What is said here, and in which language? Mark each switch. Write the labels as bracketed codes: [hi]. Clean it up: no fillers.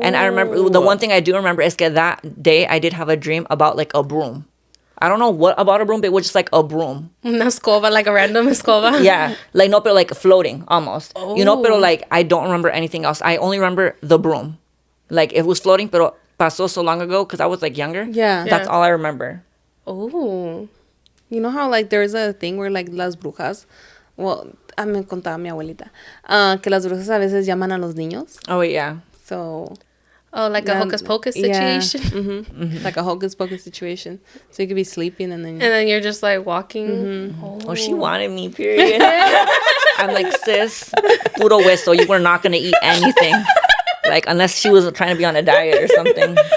[en] And I remember, the one thing I do remember is [es] que [en] that day I did have a dream about like a broom. I don't know what about a broom, but it was just like a broom. [es] Una escoba, [en] like a random escoba. Yeah. Like, no, but like floating almost. Oh. You know, [es] pero [en] like, I don't remember anything else. I only remember the broom. Like, it was floating, [es] pero pasó [en] so long ago because I was like younger. Yeah. That's all I remember. Oh. You know how like there's a thing where like [es] las brujas, [en] well, [es] me contaba mi abuelita, que las brujas a veces llaman a los niños. [en] Oh, yeah. So... Oh, like a hocus pocus situation? Yeah. Like a hocus pocus situation. So you could be sleeping and then... And then you're just like walking. Oh, she wanted me, period. I'm like, sis, [es] puro hueso, [en] you were not going to eat anything. Like, unless she was trying to be on a diet or something.